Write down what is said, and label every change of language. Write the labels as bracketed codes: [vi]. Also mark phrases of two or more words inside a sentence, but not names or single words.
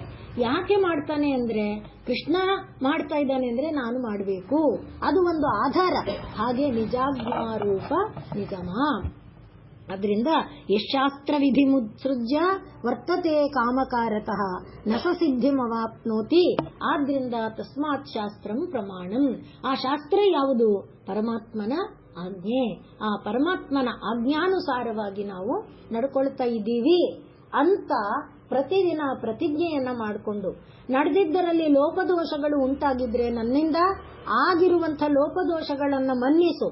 [kn] ಯಾಕೆ ಮಾಡ್ತಾನೆ ಅಂದ್ರೆ ಕೃಷ್ಣ ಮಾಡ್ತಾ ಇದ್ದಾನೆ ಅಂದ್ರೆ ನಾನು ಮಾಡಬೇಕು, ಅದು ಒಂದು ಆಧಾರ. ಹಾಗೆ ನಿಜಾಜ್ಞಾರೂಪ ನಿಗಮ. [sa] ಅದರಿಂದ ಯಶಾಸ್ತ್ರ ವಿಧಿ ಮುತ್ಸೃಜ್ಯ ವರ್ತತೆ ಕಾಮಕಾರತಃ ನಸ ಸಿದ್ಧಿಮವಾಪ್ನೋತಿ. ಆದ್ರಿಂದ ತಸ್ಮಾತ್ ಶಾಸ್ತ್ರಂ ಪ್ರಮಾಣಂ. [kn] ಆ ಶಾಸ್ತ್ರ ಯಾವುದು? ಪರಮಾತ್ಮನ ಆಜ್ಞೆ. ಆ ಪರಮಾತ್ಮನ ಆಜ್ಞಾನುಸಾರವಾಗಿ ನಾವು ನಡ್ಕೊಳ್ತಾ ಇದ್ದೀವಿ ಅಂತ ಪ್ರತಿದಿನ ಪ್ರತಿಜ್ಞೆಯನ್ನ ಮಾಡಿಕೊಂಡು ನಡೆದಿದ್ದರಲ್ಲಿ ಲೋಪದೋಷಗಳು ಉಂಟಾಗಿದ್ರೆ ನನ್ನಿಂದ ಆಗಿರುವಂಥ ಲೋಪದೋಷಗಳನ್ನ ಮನ್ನಿಸು.